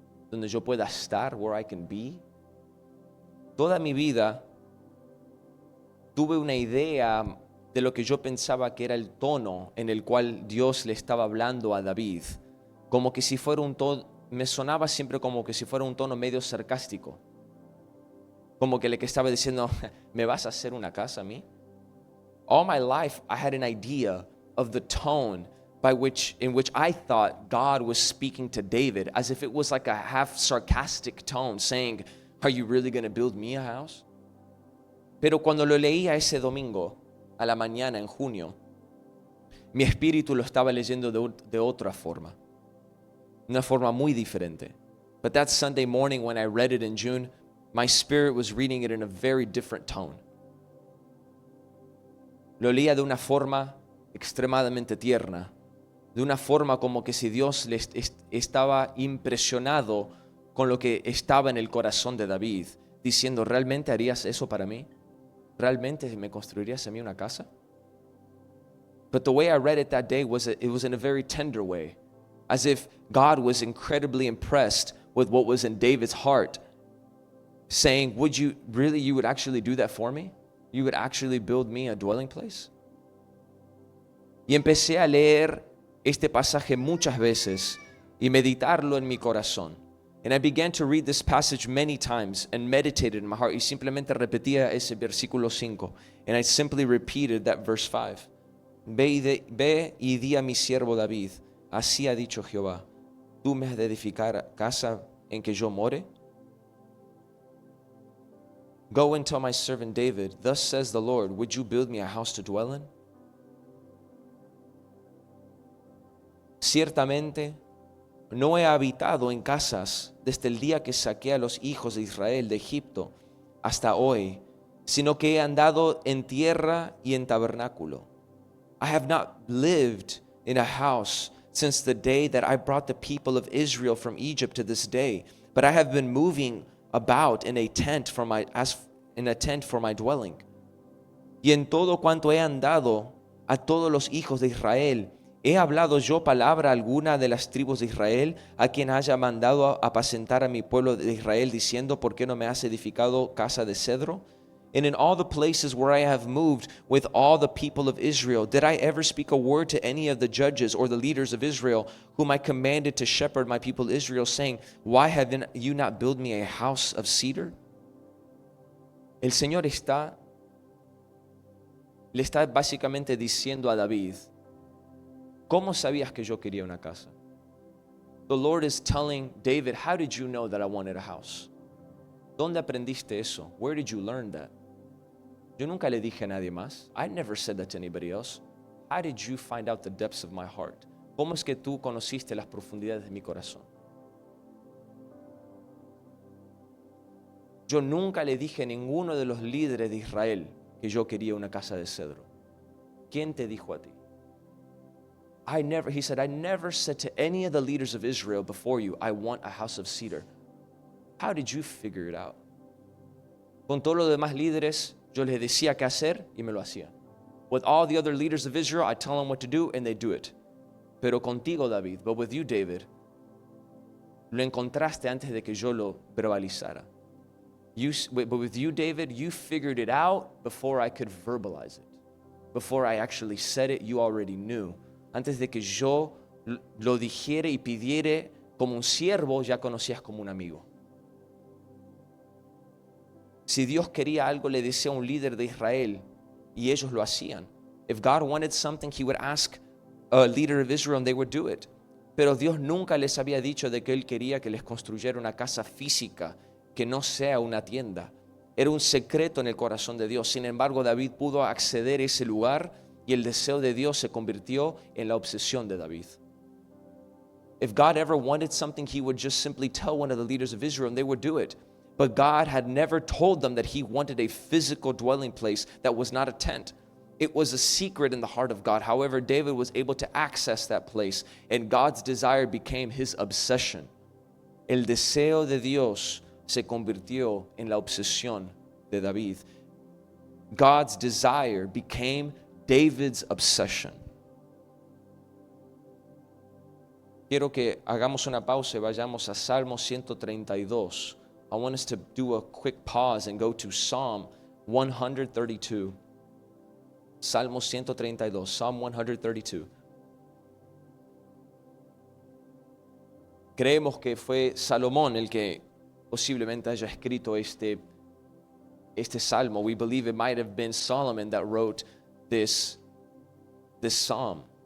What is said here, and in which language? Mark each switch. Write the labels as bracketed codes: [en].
[es] Donde yo pueda estar, [en] where I can be? [es] Toda mi vida tuve una idea de lo que yo pensaba que era el tono en el cual Dios le estaba hablando a David. Como que si fuera un tono, me sonaba siempre como que si fuera un tono medio sarcástico. Como que le estaba diciendo, ¿me vas a hacer una casa a mí? [en] All my life I had an idea of the tone in which I thought God was speaking to David, as if it was like a half sarcastic tone saying, are you really going to build me a house? [es] Pero cuando lo leía ese domingo a la mañana en junio, mi espíritu lo estaba leyendo de otra forma, una forma muy diferente. [en] But that Sunday morning when I read it in June, my spirit was reading it in a very different tone. [es] Lo leía de una forma extremadamente tierna, de una forma como que si Dios estaba impresionado con lo que estaba en el corazón de David, diciendo, ¿realmente harías eso para mí? ¿Realmente me construirías a mí una casa? [en] But the way I read it that day was it was in a very tender way, as if God was incredibly impressed with what was in David's heart, saying, you would actually do that for me? You would actually build me a dwelling place? [es] Y empecé a leer este pasaje muchas veces y meditarlo en mi corazón. [en] And I began to read this passage many times and meditate it in my heart. [es] Y simplemente repetía ese versículo 5. [en] And I simply repeated that verse 5. [es] Ve y di a mi siervo David, así ha dicho Jehová, ¿tú me has de edificar casa en que yo more? [en] Go and tell my servant David, thus says the Lord, would you build me a house to dwell in? [es] Ciertamente, no he habitado en casas desde el día que saqué a los hijos de Israel de Egipto hasta hoy, sino que he andado en tierra y en tabernáculo. [en] I have not lived in a house since the day that I brought the people of Israel from Egypt to this day, but I have been moving about in a tent for my dwelling. [es] Y en todo cuanto he andado a todos los hijos de Israel. ¿He hablado yo palabra alguna de las tribus de Israel, a quien haya mandado a apacentar a mi pueblo de Israel, diciendo, ¿por qué no me has edificado casa de cedro? [en] And in all the places where I have moved with all the people of Israel, did I ever speak a word to any of the judges or the leaders of Israel, whom I commanded to shepherd my people Israel, saying, why have you not built me a house of cedar? [es] El Señor le está básicamente diciendo a David, ¿cómo sabías que yo quería una casa? [en] The Lord is telling David, how did you know that I wanted a house? [es] ¿Dónde aprendiste eso? [en] Where did you learn that? [es] Yo nunca le dije a nadie más. [en] I never said that to anybody else. How did you find out the depths of my heart? [es] ¿Cómo es que tú conociste las profundidades de mi corazón? Yo nunca le dije a ninguno de los líderes de Israel que yo quería una casa de cedro. ¿Quién te dijo a ti? [en] He said, I never said to any of the leaders of Israel before you, I want a house of cedar. How did you figure it out? [es] Con todos los demás líderes, yo les decía qué hacer y me lo hacían. [en] With all the other leaders of Israel, I tell them what to do and they do it. [es] Pero contigo, David, [en] but with you, David, [es] lo encontraste antes de que yo lo verbalizara. [en] But with you, David, you figured it out before I could verbalize it. Before I actually said it, you already knew. [es] Antes de que yo lo dijere y pidiere como un siervo, ya conocías como un amigo. Si Dios quería algo, le decía a un líder de Israel y ellos lo hacían. [en] If God wanted something, he would ask a leader of Israel and they would do it. [es] Pero Dios nunca les había dicho de que Él quería que les construyera una casa física, que no sea una tienda. Era un secreto en el corazón de Dios. Sin embargo, David pudo acceder a ese lugar y el deseo de Dios se convirtió en la obsesión de David. [en] If God ever wanted something, he would just simply tell one of the leaders of Israel and they would do it. But God had never told them that he wanted a physical dwelling place that was not a tent. It was a secret in the heart of God. However, David was able to access that place, and God's desire became his obsession. [es] El deseo de Dios se convirtió en la obsesión de David. [en] God's desire became David's obsession. [es] Quiero que hagamos una pausa y vayamos a Salmo 132. [en] I want us to do a quick pause and go to Psalm 132. [es] Salmo 132, [en] Psalm 132. [es] Creemos que fue Salomón el que posiblemente haya escrito este salmo. [en] We believe it might have been Solomon that wrote this psalm.